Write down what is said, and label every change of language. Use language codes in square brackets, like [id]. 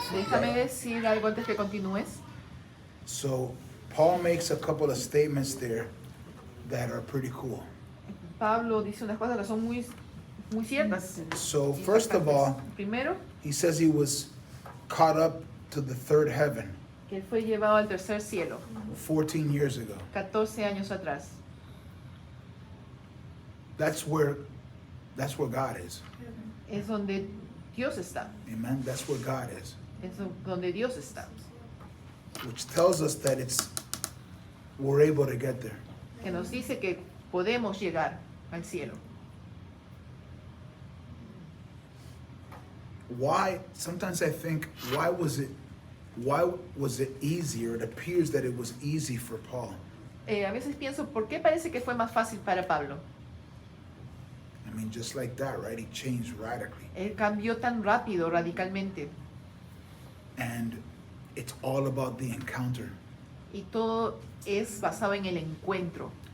[es] Déjame decir algo antes que continúes. [en] So, Paul makes a couple of statements there that are pretty cool. [es] Pablo dice unas cosas que son muy, muy ciertas. [en] So, first of all, [es] Primero, [en] he says he was caught up to the third heaven [es] que él fue llevado al tercer cielo [en] 14 years ago. [es] 14 años atrás. [en] That's where God is. [es] Es donde Dios está. [en] Amen. That's where God is. [es] Es donde Dios está. [en] Which tells us that we're able to get there. [es] Que nos dice que podemos llegar al cielo. [en] Why? Sometimes I think, why was it easier? It appears that it was easy for Paul. [es] A veces pienso, ¿por qué parece que fue más fácil para Pablo? [en] I mean, just like that, right? He changed radically. [es] Él cambió tan rápido, radicalmente. [en] And it's all about the encounter. [es] Y todo es basado en el encuentro.